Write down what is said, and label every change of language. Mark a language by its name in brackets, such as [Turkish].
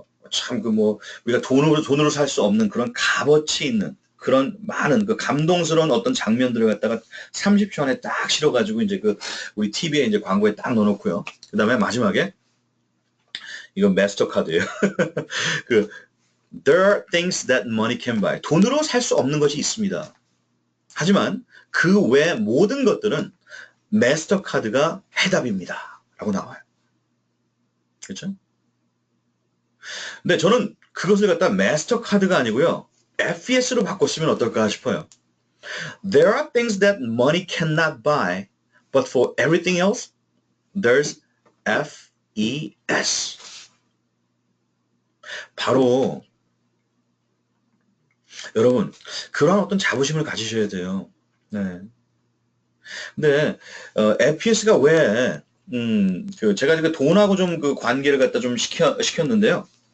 [Korean] 참 우리가 돈으로 살 수 없는 그런 값어치 있는 그런 많은 그 감동스러운 어떤 장면들을 갖다가 30초 안에 딱 실어가지고 이제 우리 TV에 이제 광고에 딱 넣어놓고요. 그 다음에 마지막에 이건 마스터카드예요. [English] There are things that money can buy. [Korean] 돈으로 살 수 없는 것이 있습니다. 하지만 그 외 모든 것들은 마스터카드가 해답입니다. 라고 나와요. 그렇죠? 근데 저는 그것을 갖다 마스터카드가 아니고요. FES로 바꿨으면 어떨까 싶어요. [English] There are things that money cannot buy, but for everything else, there's FES. [Korean] 바로 여러분 그런 어떤 자부심을 가지셔야 돼요. 네. 근데 FES가 왜 제가 돈하고 좀 그 관계를 갖다 좀 시켰는데요.